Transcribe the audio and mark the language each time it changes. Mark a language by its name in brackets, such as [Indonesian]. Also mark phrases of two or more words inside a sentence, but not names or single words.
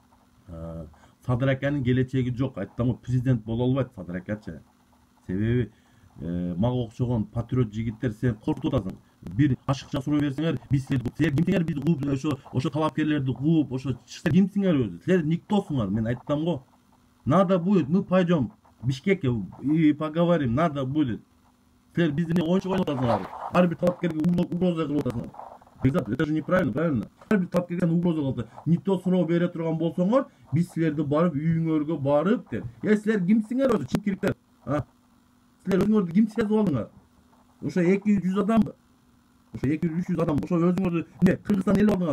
[Kyrgyz] Садыр акенин келечеги жок. Айттым го, президент боло албайт Садыр акечи. Себеби мага окшогон патриот жигиттер сен коркутуп атасың. Бир ашыкча суроо берсеңер, биз силер кимсиңер, бизди кууп, ошо талапкерлерди кууп, ошо силер кимсиңер өзү? Силер никтосуңар. Мен айттым го. [Russian] Надо будет, мы пойдем в Бишкек и поговорим, надо будет. [Kyrgyz] Силер бизди оюнчук ойлоп атасыңар. Ар бир талапкерге угроза кылып атасыңар. [Russian] Бекзат, это же неправильно, правильно? [Kyrgyz] Ар бир талапкерге угроза кылып, никто суроо бере турган болсоңор, биз силерди барып үйүңөргө барып деп. Силер кимсиңер өзү, чимкириктер? Силер өзүңөрдү ким сезип алдыңар? Ошо 200 адамбы? Ошо 200-300 адам, ошо өзүңөрдү эмне Кыргызстан эл алдыңар?